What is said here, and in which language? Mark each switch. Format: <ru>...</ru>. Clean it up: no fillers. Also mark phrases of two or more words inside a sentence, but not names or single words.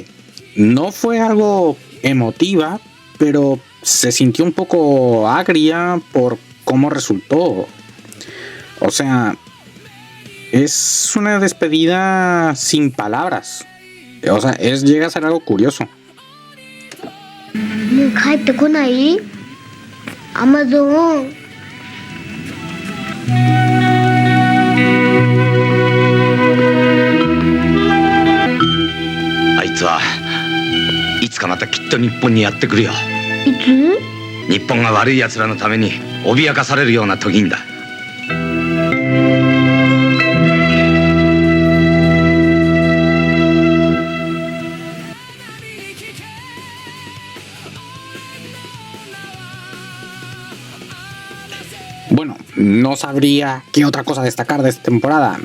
<es>No fue algo emotiva, pero se sintió un poco agria por cómo resultó. O sea, es una despedida sin palabras. O sea, llega a ser algo curioso. Amazon.</es> <ja>あいつはいつかまたきっと日本にやってくるよ。いつ？日本が悪い奴らのために脅かされるような時にだ。</ja> <es>Bueno, no sabría qué otra cosa destacar de esta temporada.</es>